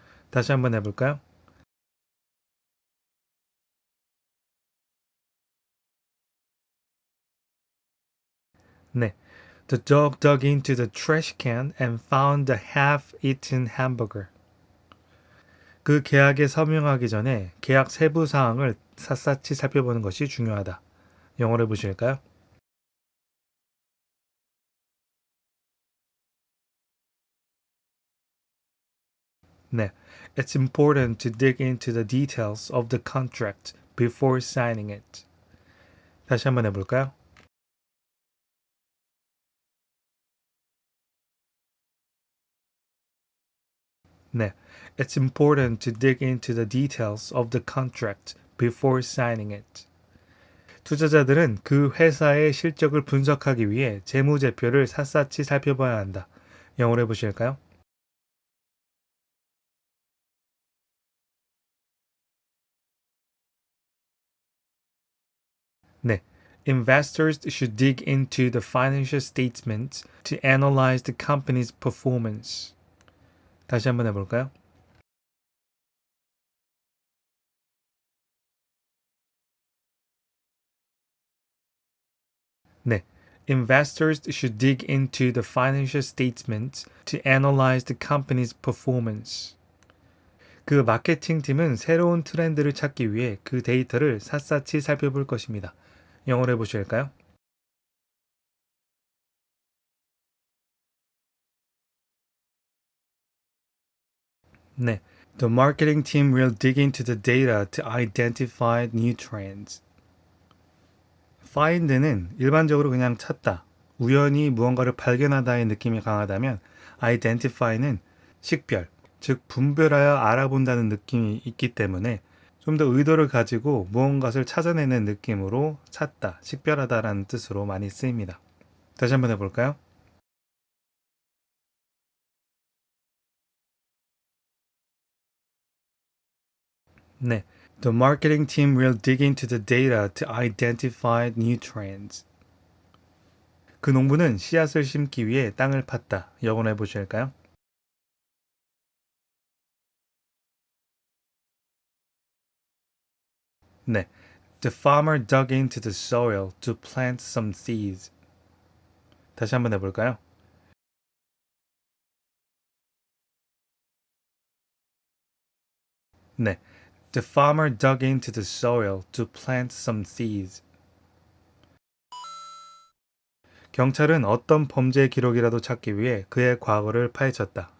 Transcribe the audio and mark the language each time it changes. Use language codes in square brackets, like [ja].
[ko] 다시 한번 해볼까요? 네. [en] The dog dug into the trash can and found the half-eaten hamburger. [ko] 그 계약에 서명하기 전에 계약 세부 사항을 샅샅이 살펴보는 것이 중요하다. 영어로 해보실까요? 네. [en] It's important to dig into the details of the contract before signing it. [ko] 다시 한번 해볼까요? 네. [en] It's important to dig into the details of the contract before signing it. [ko] 투자자들은 그 회사의 실적을 분석하기 위해 재무제표를 샅샅이 살펴봐야 한다. 영어로 해보실까요? 네. [en] Investors should dig into the financial statements to analyze the company's performance. [ko] 다시 한번 해볼까요? 네. [en] Investors should dig into the financial statements to analyze the company's performance. [ko] 그 마케팅 팀은 새로운 트렌드를 찾기 위해 그 데이터를 샅샅이 살펴볼 것입니다. 영어로 해보실까요? 네. [en] The marketing team will dig into the data to identify new trends. [ko] find는 일반적으로 그냥 찾다, 우연히 무언가를 발견하다의 느낌이 강하다면 identify는 식별, 즉 분별하여 알아본다는 느낌이 있기 때문에 좀 더 의도를 가지고 무언가를 찾아내는 느낌으로 찾다, 식별하다라는 뜻으로 많이 쓰입니다. 다시 한번 해볼까요? 네. [en] The marketing team will dig into the data to identify new trends. [ko] 그 농부는 씨앗을 심기 위해 땅을 팠다. 영어로 해보실까요? 네. [en] The farmer dug into the soil to plant some seeds. [ko] 다시 한번 해볼까요? 네. [en] The farmer dug into the soil to plant some seeds. [ko] 경찰은 어떤 범죄 기록이라도 찾기 위해 그의 과거를 파헤쳤다.